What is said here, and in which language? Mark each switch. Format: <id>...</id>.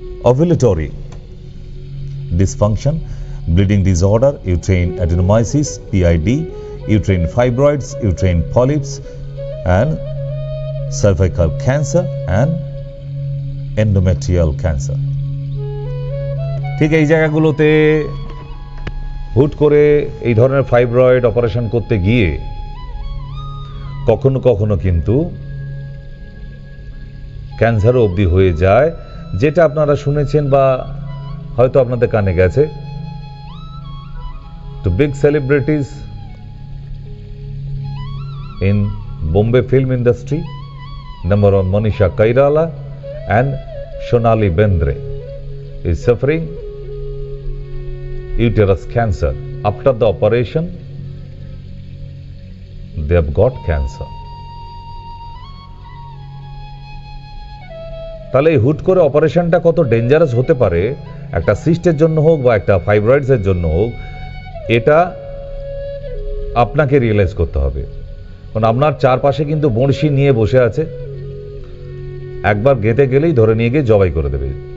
<en>Ovulatory dysfunction, bleeding disorder, uterine adenomyosis, PID, uterine fibroids, uterine polyps, and cervical cancer and endometrial cancer.</en> <bn>ঠিক এই জায়গাগুলোতে হুট করে এই ধরনের ফাইব্রয়েড অপারেশন করতে গিয়ে কখনো কখনো কিন্তু ক্যান্সারও অবধি হয়ে যায়, যেটা আপনারা শুনেছেন বা হয়তো আপনাদের কানে গেছে।</bn> <en>তো big celebrities in Bombay film industry, number one Manisha Koirala and Sonali Bendre is suffering uterus cancer. After the operation, they have got cancer.</en> <bn>তাহলে এই হুট করে অপারেশনটা কত ডেঞ্জারাস হতে পারে, একটা সিস্টের জন্য হোক বা একটা ফাইব্রয়েডসের জন্য হোক, এটা আপনাকে রিয়েলাইজ করতে হবে। কারণ আপনার চারপাশে কিন্তু বড়শি নিয়ে বসে আছে, একবার গেঁথে গেলেই ধরে নিয়ে গিয়ে জবাই করে দেবে।</bn>